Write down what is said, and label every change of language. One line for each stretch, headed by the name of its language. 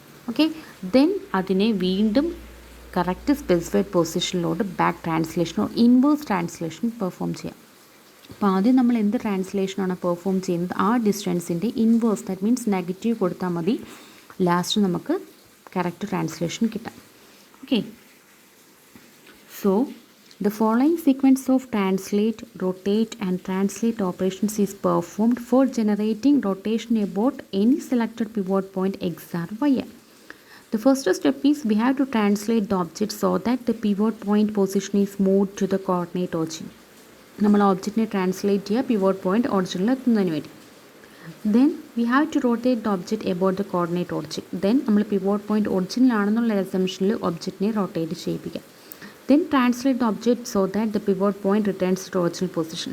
Malayalam: Okay, then അതിനെ വീണ്ടും correct specified പൊസിഷനിലോട്ട് back ട്രാൻസ്ലേഷനോ inverse translation perform ചെയ്യാം. അപ്പോൾ ആദ്യം നമ്മൾ എന്ത് ട്രാൻസ്ലേഷനാണ് പെർഫോം ചെയ്യുന്നത്? ആ ഡിസ്റ്റൻസിൻ്റെ ഇൻവേഴ്സ്, ദാറ്റ് മീൻസ് നെഗറ്റീവ് കൊടുത്താൽ മതി. ലാസ്റ്റ് നമുക്ക് കറക്റ്റ് ട്രാൻസ്ലേഷൻ കിട്ടാം.
English: Okay, so the following sequence of translate, rotate and translate operations is performed for generating rotation about any selected pivot point x or y. The first step is we have to translate the object so that the pivot point position is moved to the coordinate origin.
Malayalam: നമ്മൾ ഒബ്ജക്റ്റിനെ translate ചെയ്യുക pivot point ഒറിജിനിൽ എത്തുന്നതിന് വേണ്ടി.
English: Then we have to rotate the object about the coordinate origin.
Malayalam: Then നമ്മൾ pivot point ഒറിജിനിലാണെന്നുള്ള അസംഷനിൽ ഒബ്ജക്റ്റിനെ rotate ചെയ്യിപ്പിക്കാം.
English: Then translate the object so that the pivot point returns to original position.